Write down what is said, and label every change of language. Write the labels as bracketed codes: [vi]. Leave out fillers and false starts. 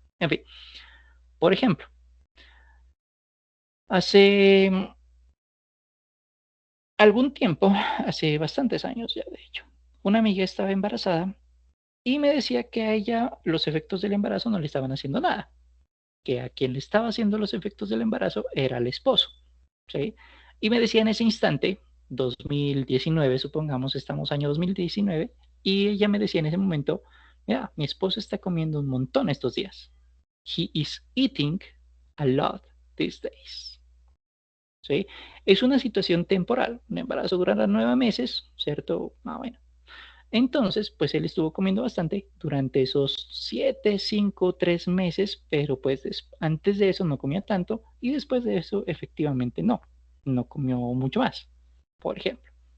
[es] En fin, por ejemplo, hace algún tiempo, hace bastantes años ya de hecho, una amiga estaba embarazada y me decía que a ella los efectos del embarazo no le estaban haciendo nada, que a quien le estaba haciendo los efectos del embarazo era el esposo, ¿sí? Y me decía en ese instante, 2019, supongamos, estamos año 2019, y ella me decía en ese momento, mira, mi esposo está comiendo un montón estos días. [en] He is eating a lot these days. [es] ¿Sí? Es una situación temporal, un embarazo durará 9 meses, ¿cierto? Bueno. Entonces, pues él estuvo comiendo bastante durante esos 7, 5, 3 meses, pero pues antes de eso no comía tanto y después de eso efectivamente no comió mucho más, por ejemplo.